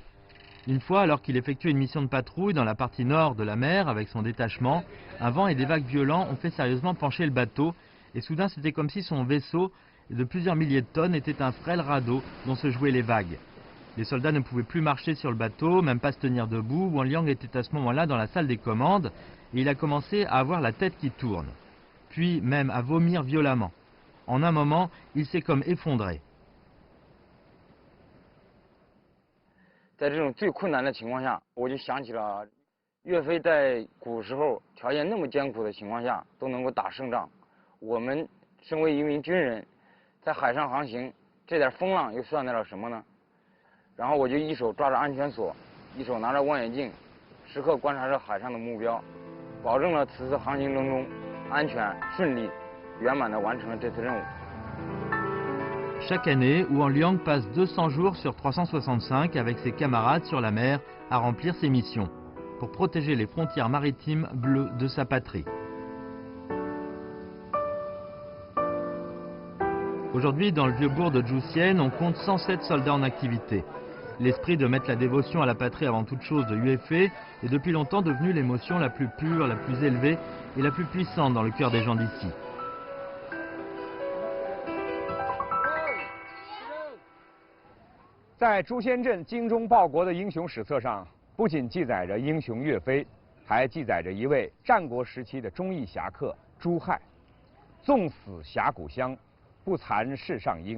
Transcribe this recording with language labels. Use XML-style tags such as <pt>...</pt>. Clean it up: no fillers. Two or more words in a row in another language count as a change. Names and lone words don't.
<fr>Une fois, alors qu'il effectuait une mission de patrouille dans la partie nord de la mer avec son détachement, un vent et des vagues violents ont fait sérieusement pencher le bateau et soudain c'était comme si son vaisseau de plusieurs milliers de tonnes était un frêle radeau dont se jouaient les vagues. Les soldats ne pouvaient plus marcher sur le bateau, même pas se tenir debout. Wang Liang était à ce moment-là dans la salle des commandes et il a commencé à avoir la tête qui tourne, puis même à vomir violemment. En un moment, il s'est comme effondré.</fr> <zh>在这种最困难的情况下，我就想起了岳飞在古时候条件那么艰苦的情况下都能够打胜仗。我们身为一名军人，在海上航行，这点风浪又算得了什么呢？然后我就一手抓着安全锁，一手拿着望远镜，时刻观察着海上的目标，保证了此次航行当中安全、顺利、圆满地完成了这次任务。</zh> <fr>Chaque année, Wang Liang passe 200 jours sur 365 avec ses camarades sur la mer à remplir ses missions pour protéger les frontières maritimes bleues de sa patrie. Aujourd'hui, dans le vieux bourg de Zhuxian, on compte 107 soldats en activité. L'esprit de mettre la dévotion à la patrie avant toute chose de Yue Fei est depuis longtemps devenu l'émotion la plus pure, la plus élevée et la plus puissante dans le cœur des gens d'ici.</fr> <zh>在朱仙镇精忠报国的英雄史册上，不仅记载着英雄岳飞，还记载着一位战国时期的忠义侠客朱亥。纵死峡谷乡，不惭世上英。</zh>